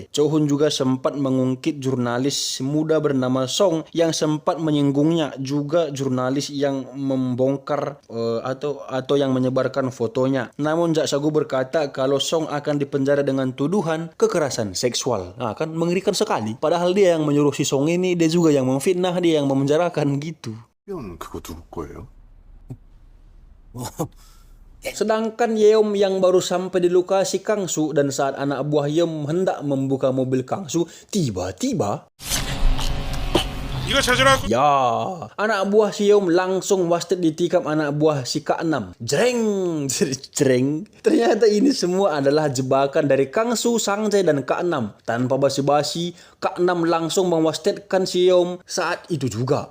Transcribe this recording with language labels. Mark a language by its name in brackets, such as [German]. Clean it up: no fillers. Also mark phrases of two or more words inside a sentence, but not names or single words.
[Indonesian] Cho Hun juga sempat mengungkit jurnalis muda bernama Song yang sempat menyinggungnya, juga jurnalis yang membongkar atau yang menyebarkan fotonya. Namun Jak Sagu berkata kalau Song akan dipenjara dengan tuduhan kekerasan seksual. Nah, kan mengerikan sekali. Padahal dia yang menyuruh si Song ini, dia juga yang memfitnah, dia yang memenjarakan gitu. [Korean] 형 그거 누구 거예요? [Indonesian] Sedangkan Yeom yang baru sampai di lokasi Kang Su dan saat anak buah Yeom hendak membuka mobil Kang Su, tiba-tiba [Korean] 이거 찾으라고. [Indonesian] ya, anak buah si Yeom langsung wasted ditikam anak buah si K6. Jreng. Ternyata ini semua adalah jebakan dari Kang Su, Sang Jae dan K6. Tanpa basi-basi, K6 langsung mewastedkan si Yeom saat itu juga.